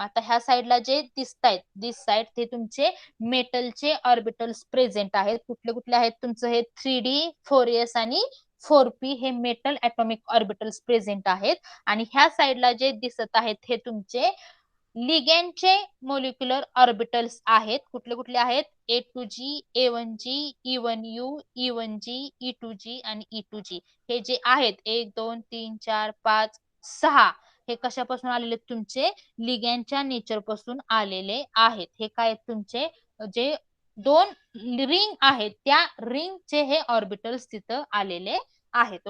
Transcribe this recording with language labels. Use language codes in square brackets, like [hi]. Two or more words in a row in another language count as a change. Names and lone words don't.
[mr] आता ह्या साइडला जे दिसतायत [en] this side [mr] ते तुमचे मेटलचे [en] orbitals present [mr] आहेत. कुठले कुठले आहेत तुमचं हे 3D 4s आणि 4p हे [en] metal atomic orbitals [mr] प्रेझेंट आहेत. आणि ह्या साइडला जे दिसत आहेत हे तुमचे लिगेंडचे [en] molecular orbitals [mr] आहेत. कुठले कुठले आहेत, [en] A2G, A1G, E1U, E1G, [mr] E2G आणि E2G. हे जे आहेत 1 2 3 4 5 6 हे कशापासून आलेले, तुमचे लिगँडच्या नेचर पासून आलेले आहेत. हे काय तुमचे जे 2 रिंग आहेत त्या रिंगचे हे ऑर्बिटल्स तिथं आलेले आहेत.